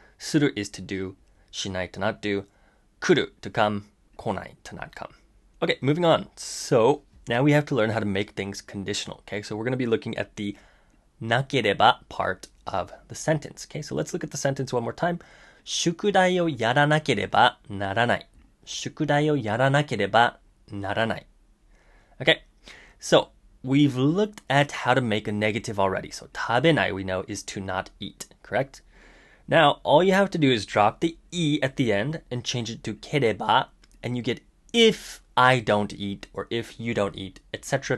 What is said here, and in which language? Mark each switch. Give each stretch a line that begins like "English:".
English: Suru is to do, shinai to not do, kuru to come, konai to not come. Okay, moving on. So now we have to learn how to make things conditional. Okay, so we're going to be looking at the nakereba part of the sentence. Okay, so let's look at the sentence one more time.
Japanese: 宿題をやらなければならない。宿題をやらなければならない。
English: Okay, so we've looked at how to make a negative already. So 食べない we know is to not eat, correct? Now, all you have to do is drop the e at the end and change it to ければ, and you get if I don't eat or if you don't eat, etc.